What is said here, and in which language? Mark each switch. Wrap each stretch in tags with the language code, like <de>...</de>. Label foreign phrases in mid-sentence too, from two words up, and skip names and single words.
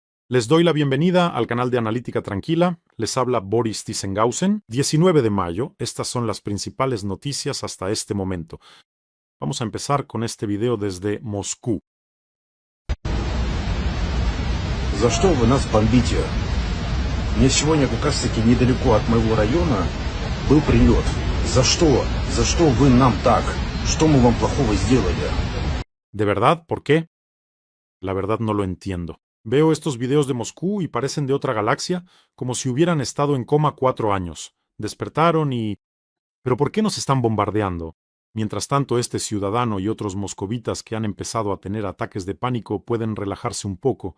<es>Les doy la bienvenida al canal de Analítica Tranquila. Les habla Boris Thyssen-Gausen. 19 de mayo. Estas son las principales noticias hasta este momento. Vamos a empezar con este video desde Moscú.</es> <ru>За что вы нас бомбите? Мне сегодня как раз таки недалеко от моего района был прилет. За что? За что вы нам так? Что мы вам плохого сделали?</ru> <es>¿De verdad? ¿Por qué? La verdad no lo entiendo. Veo estos videos de Moscú y parecen de otra galaxia, como si hubieran estado en coma 4 años. Despertaron y... ¿Pero por qué nos están bombardeando? Mientras tanto, este ciudadano y otros moscovitas que han empezado a tener ataques de pánico pueden relajarse un poco.</es>